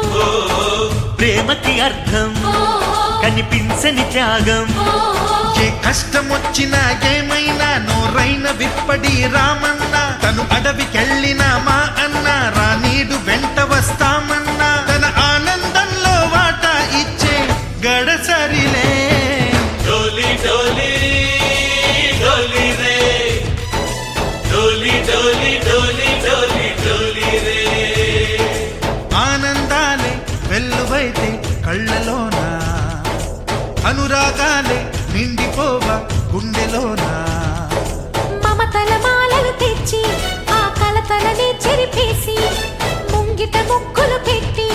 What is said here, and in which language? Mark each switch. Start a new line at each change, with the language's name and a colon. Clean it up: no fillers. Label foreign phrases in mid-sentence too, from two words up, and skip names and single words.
Telugu: ప్రేమకి అర్థం కనిపించని త్యాగం ఏ కష్టం వచ్చినా ఏమైనా నోరైన విప్పడి రామన్న తను అడవికెళ్ళినా మా అన్న రానీడు వెంట వస్తామన్నా తన ఆనందంలో వాటా ఇచ్చే గడసరిలే
Hindi: डोली डोली डोली रे डोली डोली डोली डोली डोली रे
Telugu: ఆనందాలే వెల్లువైతే కళ్ళలోనా అనురాగాలే నిండిపోవా గుండెలోనా మమతల మాలలు తెచ్చి ఆ కలతలనే చెరిపేసి ముంగిట ముగ్గులు పెట్టి